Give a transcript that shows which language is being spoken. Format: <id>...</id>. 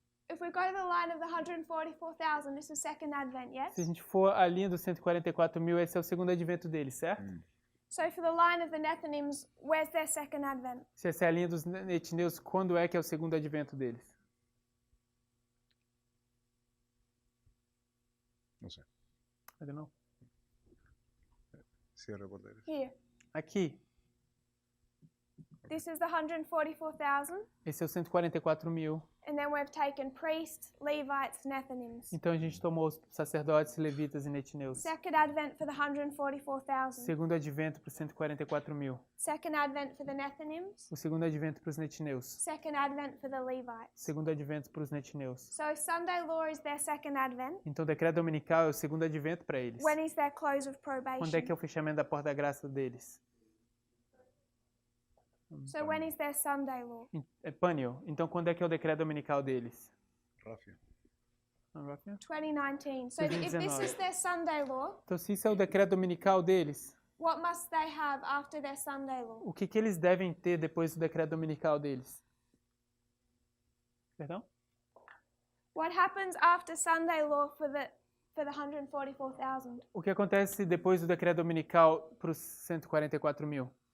<en>If we go to the line of the 144,000, this is second advent, yes?</en> <pt>Se a gente for a linha dos 144 mil, esse é o segundo advento deles, certo?</pt> <en>So for the line of the Nethinims, where's their second advent?</en> <pt>Se essa é a linha dos netineus, quando é que é o segundo advento deles?</pt> <es>No sé.</es> <en>I don't know.</en> <es>Cierre de puerta de gracia.</es> <en>Here.</en> <pt>Aqui.</pt> <en>This is the 144,000.</en> <pt>Esse é o 144 mil.</pt> <en>And then we've taken priests, Levites, Nethinims.</en> <pt>Então a gente tomou os sacerdotes, levitas e netineus.</pt> <en>Second advent for the 144,000.</en> <pt>Segundo advento para os 144 mil.</pt> <en>Second advent for the Nethinims.</en> <pt>O segundo advento para os netineus.</pt> <en>Second advent for the Levites.</en> <pt>Segundo advento para os netineus.</pt> <en>So Sunday law is their second advent.</en> <pt>Então o decreto dominical é o segundo advento para eles.</pt> <en>When is their close of probation?</en> <pt>Quando é que é o fechamento da porta da graça deles?</pt> <en>So when is their Sunday law?</en> <pt>É Pânio. Então quando é que é o decreto dominical deles? Ráfia. 2019.</pt> <en>So if this is their Sunday law,</en> <pt>Então se isso é o decreto dominical deles,</pt> <en>what must they have after their Sunday law?</en> <pt>o que eles devem ter depois do decreto dominical deles? Perdão?</pt> <en>What happens after Sunday law for the 144,000?</en> <pt>O que acontece depois do decreto dominical para os 144 mil?</pt>